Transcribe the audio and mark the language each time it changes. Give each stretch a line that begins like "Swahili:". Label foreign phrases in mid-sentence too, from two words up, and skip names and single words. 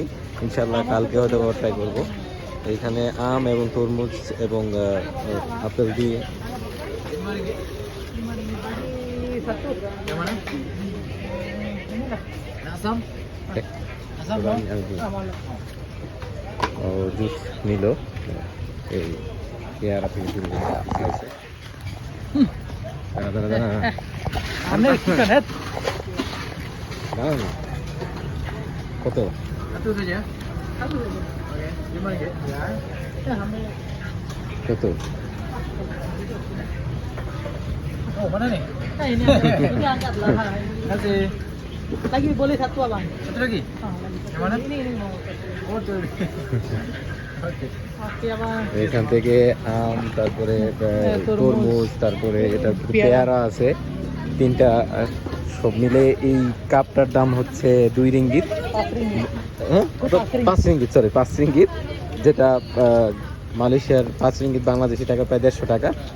Bangla: ইনশাল্লাহ কালকে হয়তো আবার ট্রাই করবো। এইখানে আম এবং তরমুজ এবং আপেল দিয়ে জুস নিল, এই পেয়ারা থেকে শুরু করে আছে। কত কত
Malay: Oh, mana nih? Nah, ini angkat lah. Kasih. Lagi boleh satu abang. Satu lagi? Lagi. Yang mana? Ini mau. Oh, tuh. Oke, abang.
Bangla: এখান থেকে আম, তারপরে তরমুজ, তারপরে এটা পেয়ারা আছে তিনটা। সব মিলে এই কাপটার দাম হচ্ছে 2 রিঙ্গিত। 5 রিঙ্গিত, সরি 5 রিঙ্গিত, যেটা মালয়েশিয়ার 5 রিঙ্গিত বাংলাদেশি টাকা প্রায় 150 টাকা।